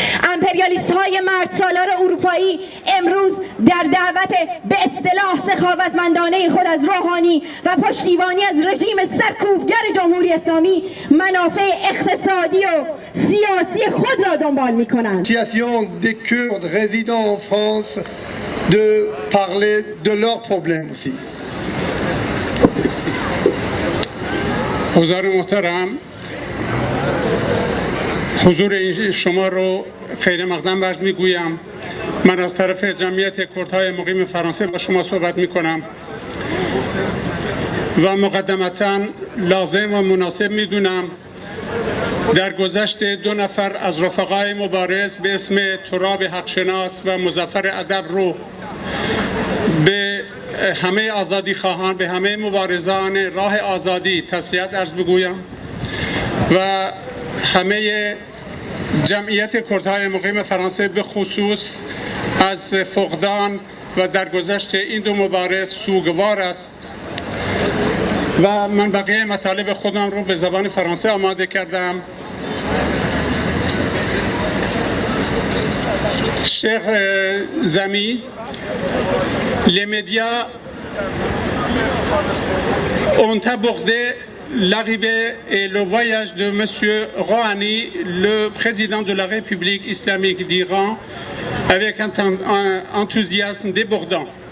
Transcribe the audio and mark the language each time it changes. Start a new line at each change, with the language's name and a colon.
Persian: امپریالیست های مرد سالار اروپایی امروز در دعوت به اصطلاح سخاوتمندانه خود از روحانی و پشتیبانی از رژیم سرکوبگر جمهوری اسلامی منافع اقتصادی و سیاسی خود را دنبال می کنند.
French: des Kurdes résidant en France de parler de leurs problèmes aussi.
Persian: حضار محترم، حضور شما رو خیر مقدم عرض میگویم. من از طرف جمعیت کردهای مقیم فرانسه با شما صحبت میکنم و مقدمتاً لازم و مناسب میدونم در گذشت 2 نفر از رفقای مبارز به اسم تراب حقشناس و مظفر ادب رو به همه آزادی خواهان، به همه مبارزان راه آزادی تسلیت عرض بگویم و همه جمعیت کردهای مقیم فرانسه به خصوص از فقدان و درگذشت این دو مبارز سوگوار است و من بقیه مطالب خودم رو به زبان فرانسه آماده کردم.
French: Chers amis, les médias ont abordé l'arrivée et le voyage de M. Rouhani, le président de la République islamique d'Iran, avec un enthousiasme débordant.